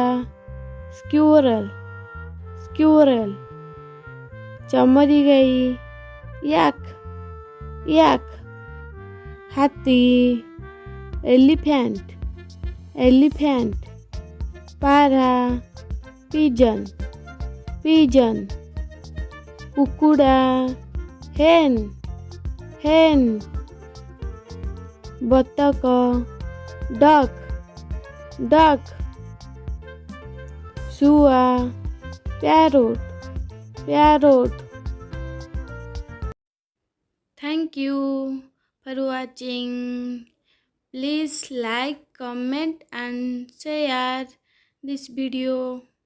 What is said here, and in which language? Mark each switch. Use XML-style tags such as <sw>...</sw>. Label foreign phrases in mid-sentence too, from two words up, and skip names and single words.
<en>squirrel squirrel</en> <or>ଚମରୀ ଗାଈ</or> <en>yak yak ହାତୀ elephant elephant ପାରା pigeon pigeon କୁକୁଡ଼ା hen hen ବତକ duck duck ଶୁଆ parrot parrot Thank you for watching. Please like, comment and share this video.</en>